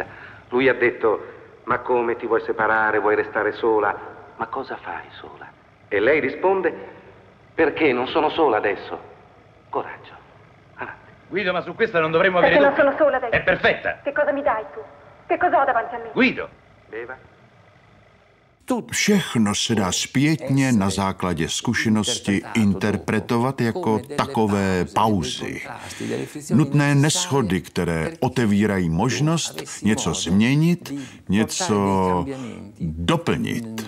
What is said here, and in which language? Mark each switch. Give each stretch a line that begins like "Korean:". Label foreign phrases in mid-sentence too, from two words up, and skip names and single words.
Italian: Lui ha detto, ma come ti vuoi separare, vuoi restare sola? Ma cosa fai sola? E lei risponde, perché non sono sola adesso? Coraggio. Guido, ma su questa non dovremmo Perché avere non dubbi. sono sola adesso. È perfetta. Che cosa mi dai tu? Che cosa ho davanti a me? Guido. Beva.
Czech: Všechno se dá zpětně na základě zkušenosti interpretovat jako takové pauzy. Nutné neshody, které otevírají možnost něco změnit, něco doplnit.